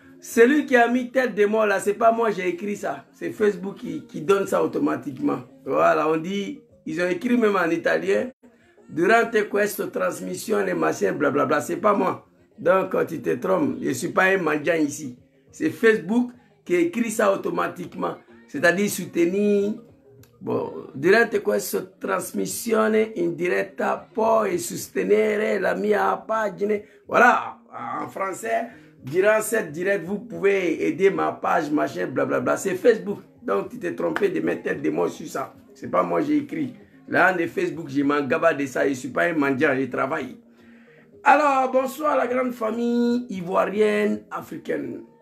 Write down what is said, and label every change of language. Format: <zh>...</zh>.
<fr>Celui qui a mis tête de mort là, c'est pas moi, j'ai écrit ça. C'est Facebook qui donne ça automatiquement. Voilà, on dit, ils ont écrit même en italien.</fr> <it>Durante questa transmission,</it> <fr>les machins, blablabla, c'est pas moi. Donc, quand tu te trompes, je ne suis pas un mendiant ici. C'est Facebook qui écrit ça automatiquement. C'est-à-dire soutenir.</fr> <it>Bon, durante questa trasmissione in diretta puoi sostenere la mia pagina.</it> <fr>Voilà, en français, durant cette direct, vous pouvez aider ma page, machin, blablabla. C'est Facebook. Donc, tu t'es trompé de mettre des mots sur ça. C'est pas moi, j'ai écrit. Là, de Facebook, je m'en gaba de ça. Je ne suis pas un mendiant, je travaille. Alors, bonsoir la grande famille ivoirienne, africaine.</fr>